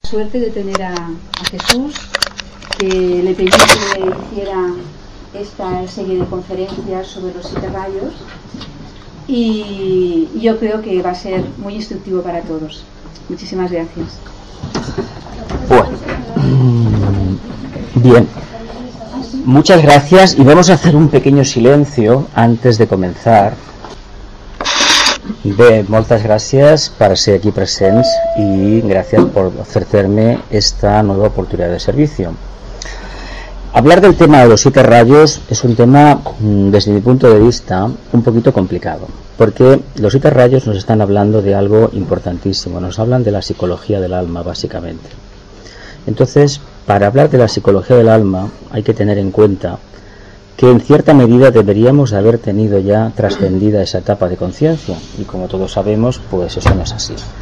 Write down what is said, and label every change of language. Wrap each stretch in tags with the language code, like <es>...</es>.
<es>suerte de tener a Jesús, que le pedí que le hiciera esta serie de conferencias sobre los siete rayos, y yo creo que va a ser muy instructivo para todos. Muchísimas gracias. Bueno, bien, muchas gracias, y vamos a hacer un pequeño silencio antes de comenzar.</es> <ca>Bé, moltes gràcies per ser aquí presents i gràcies per ofrecer-me esta nova oportunitat de servicio.</ca> <es>Hablar del tema de los siete rayos es un tema, desde mi punto de vista, un poquito complicado, porque los siete rayos nos están hablando de algo importantísimo, nos hablan de la psicología del alma, básicamente. Entonces, para hablar de la psicología del alma, hay que tener en cuenta que en cierta medida deberíamos haber tenido ya trascendida esa etapa de conciencia, y como todos sabemos, pues eso no es así.</es>